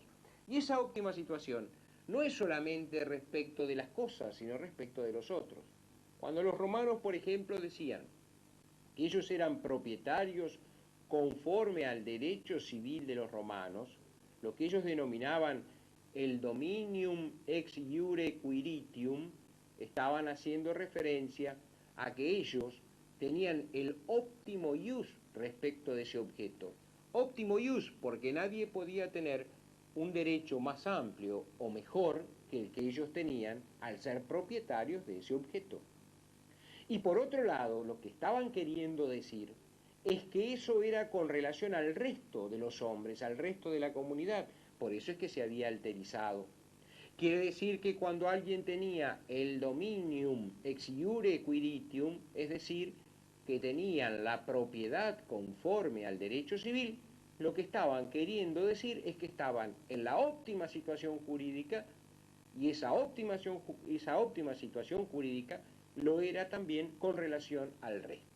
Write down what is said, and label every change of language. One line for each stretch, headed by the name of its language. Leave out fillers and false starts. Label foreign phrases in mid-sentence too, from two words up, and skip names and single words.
Spanish: Y esa óptima situación no es solamente respecto de las cosas, sino respecto de los otros. Cuando los romanos, por ejemplo, decían que ellos eran propietarios conforme al derecho civil de los romanos, lo que ellos denominaban el
Latin: dominium ex iure quiritium,
Spanish: estaban haciendo referencia a que ellos tenían el óptimo ius respecto de ese objeto. Óptimo ius porque nadie podía tener un derecho más amplio o mejor que el que ellos tenían al ser propietarios de ese objeto. Y por otro lado, lo que estaban queriendo decir es que eso era con relación al resto de los hombres, al resto de la comunidad. Por eso es que se había alterizado. Quiere decir que cuando alguien tenía el
Latin: dominium ex iure quiritium,
Spanish: es decir, que tenían la propiedad conforme al derecho civil, lo que estaban queriendo decir es que estaban en la óptima situación jurídica, y esa óptima situación jurídica lo era también con relación al resto.